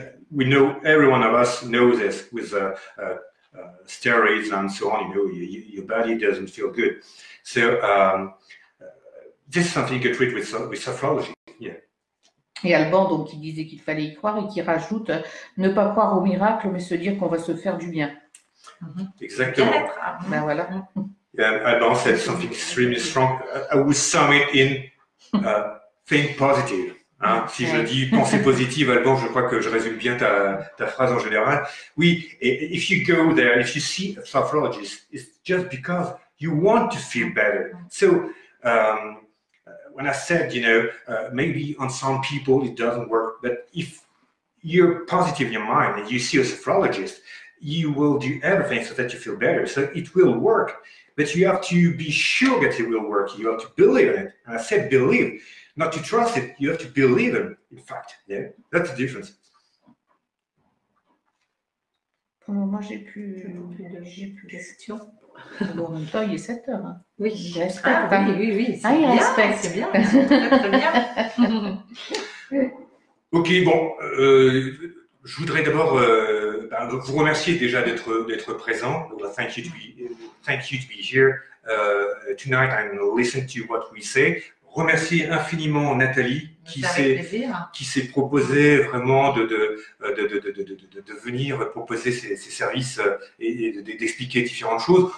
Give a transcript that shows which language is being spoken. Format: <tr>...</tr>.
<en>We know, every one of us knows this with steroids and so on. Your body doesn't feel good. So this is something you can treat with sophrology. Yeah.</en> <fr>Et Alban, donc, qui disait qu'il fallait y croire et qui rajoute ne pas croire au miracle, mais se dire qu'on va se faire du bien. Exactement. Ben voilà.</fr> <en>Alban said something extremely strong. I would sum it in think positive.</en> <fr>Hein? Si je dis pensée positive, Alban, je crois que je résume bien ta phrase en général. Oui, et</fr> <en>if you go there, if you see a sophrologist, it's just because you want to feel better. So, when I said, maybe on some people it doesn't work, but if you're positive in your mind and you see a sophrologist, you will do everything so that you feel better. So it will work, but you have to be sure that it will work. You have to believe in it. And I said believe, not to trust it. You have to believe in, in fact. Yeah, that's the difference.</en> <fr>Pour le moment, j'ai plus de questions. Bon, en même temps, il est 7 heures. Hein. Oui, il respecte. Oui. Il respecte. C'est bien. Très bien. Ok, bon, je voudrais d'abord vous remercier déjà d'être présent.</fr> <en>Thank you to be here tonight and listen to what we say.</en> <fr>Remercier infiniment Nathalie qui s'est proposé vraiment de venir proposer ses services et d'expliquer différentes choses.</fr>